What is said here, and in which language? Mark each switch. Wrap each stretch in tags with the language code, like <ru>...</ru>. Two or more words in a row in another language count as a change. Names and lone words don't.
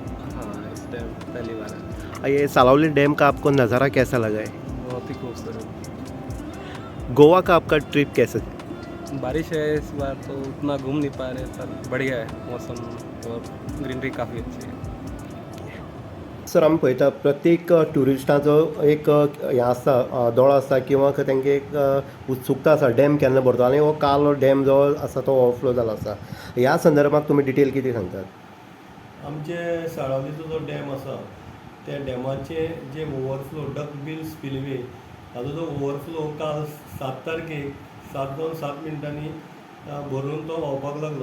<hi>हाँ, इस टाइम पहली बार है। ये सालावली डैम का आपको नज़ारा कैसा लगा है? बहुत ही खूबसूरत। गोवा का आपका ट्रिप कैसा? बारिश है इस बार तो उतना घूम नहीं पा रहे, पर बढ़िया है मौसम और ग्रीनरी काफ़ी अच्छी है।</hi> <kok>सर आमी पळयता प्रत्येक ट्युरिस्टांचो एक हें आसता दोळो आसता किंवा तांकां एक उत्सुकता आसा डॅम केन्ना भरतो आनी हो काल डॅम जो आसा तो ओवरफ्लो जालो आसा. ह्या संदर्भात तुमी डिटेल कितें सांगतात? आमचे साळावलीचो जो डॅम आसा त्या डॅमाचे जे</kok> <en>overflow duck bill spillway</en> <kok>हाजो जो ओवरफ्लो काल 7 तारखेक 7:07 भरून तो व्हांवपाक लागलो.</kok>